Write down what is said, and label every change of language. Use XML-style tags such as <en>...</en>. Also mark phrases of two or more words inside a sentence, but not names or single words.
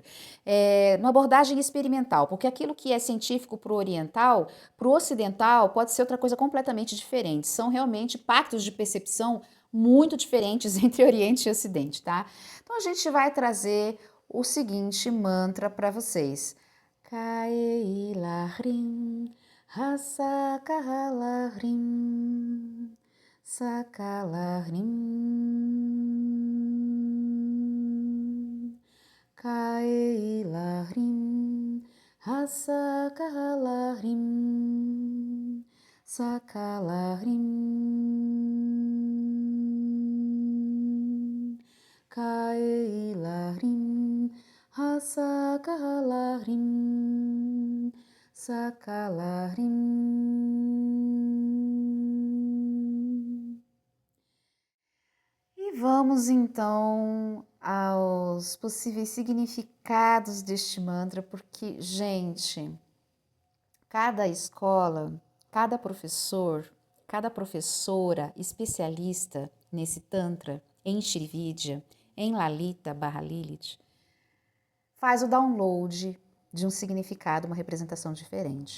<pt>Uma abordagem experimental, porque aquilo que é científico para o oriental, para o ocidental, pode ser outra coisa completamente diferente. São realmente pactos de percepção muito diferentes entre Oriente e Ocidente, tá? Então a gente vai trazer o seguinte mantra para vocês.</pt> <sa>Kaelahrim, Hasakalahrim, Sakalahrim, Kaelahrim, Hasakalahrim, Sakalahrim, Kaelahrim, Hasakalahrim, Sakalahrim.</sa> <pt>E vamos então aos possíveis significados deste mantra, porque, gente, cada escola, cada professor, cada professora especialista nesse Tantra, em Shrividya, em Lalita barra Lilith, faz o download de um significado, uma representação diferente.</pt>